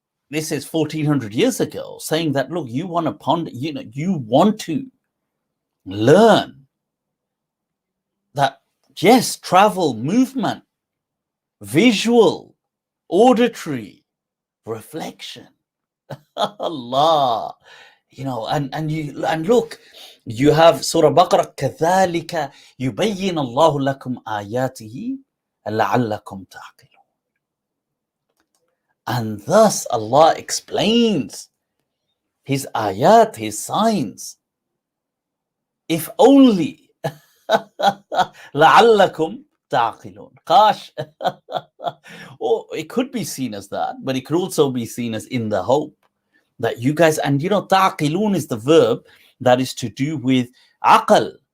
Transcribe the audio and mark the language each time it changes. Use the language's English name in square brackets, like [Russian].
[English] This is 1400 years ago, saying that, look, you want to ponder, you want to learn that, yes, travel, movement, visual, auditory, reflection. Allah, and look, You have Surah Baqarah, [Arabic] كَذَلِكَ يُبَيِّنَ اللَّهُ لَكُمْ آيَاتِهِ لَعَلَّكُمْ تَعْقِلُونَ. [English] And thus Allah explains His ayat, His signs, if only [Arabic] لَعَلَّكُمْ تَعْقِلُونَ. [English] Gosh. Or it could be seen as that, but it could also be seen as in the hope that you guys, and you know, ta'qilun is the verb that is to do with aql.